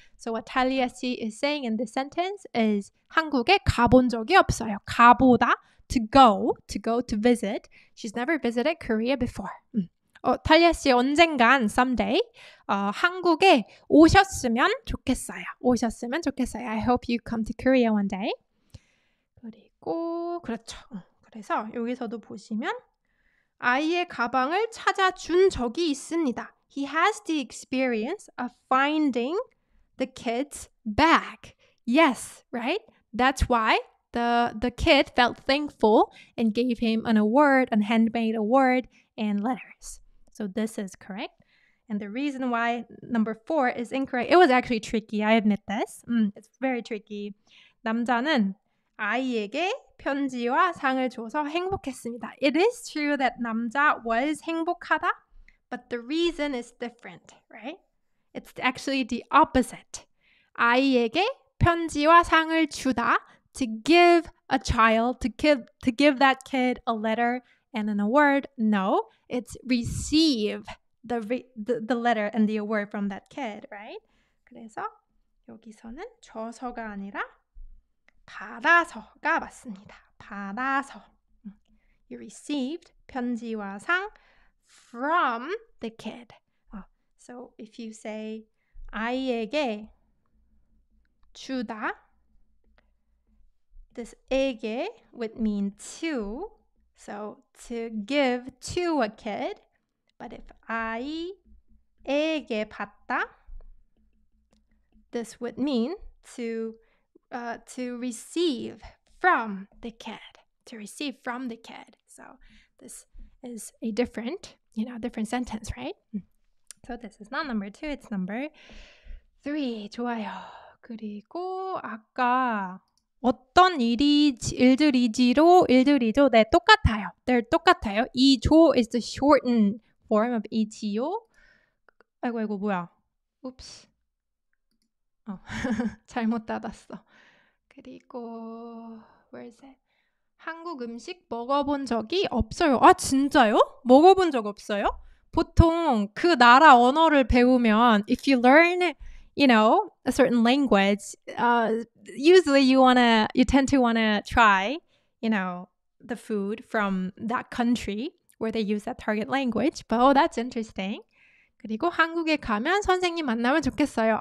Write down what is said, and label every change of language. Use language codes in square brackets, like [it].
[en] So what Talia is saying in this sentence is [ko] 한국에 가본 적이 없어요. [en] 가보다, to go, to visit. She's never visited Korea before. [ko] 탈리아 씨 언젠간 someday 한국에 오셨으면 좋겠어요. [en] I hope you come to Korea one day. [ko] 그리고 그렇죠. 그래서 여기서도 보시면 아이의 가방을 찾아준 적이 있습니다. [en] He has the experience of finding the kid's bag. Yes, right? That's why the kid felt thankful and gave him an award, a handmade award and letters. So this is correct. And the reason why number 4 is incorrect, it was actually tricky. I admit this. It's very tricky. [ko] 남자는 아이에게 편지와 상을 줘서 행복했습니다. [en] It is true that 남자 was 행복하다, but the reason is different, right? It's actually the opposite. [ko] 아이에게 편지와 상을 주다, [en] to give a child, to give that kid a letter and an award. No, it's receive the letter and the award from that kid, right? [ko] 그래서 여기서는 줘서가 아니라 받아서가 맞습니다. 받아서. [en] You received [ko] 편지와 상 [en] from the kid. So if you say [ko] 아이에게 주다, [en] this 에게 would mean to, so to give to a kid. But if [ko] 아이에게 받다, [en] this would mean to receive from the kid. To receive from the kid. So this is a different sentence, right? So this is not number 2, it's number 3. [ko] 좋아요. 그리고 아까 어떤 일들이지로 일들이죠. 네, 똑같아요. [en] They're 똑같아요. 이조 is the shortened form of 이지요. [ko] 아이고 뭐야. [en] Oops. [ko] 잘못 닫았어. [en] 그리고 where is it? [ko] 한국 음식 먹어본 적이 없어요. 아, 진짜요? 먹어본 적 없어요? 보통 그 나라 언어를 배우면 [en] if you learn, a certain language, usually you tend to wanna try, the food from that country where they use that target language. But that's interesting. [ko] 그리고 한국에 가면 선생님 만나면 좋겠어요.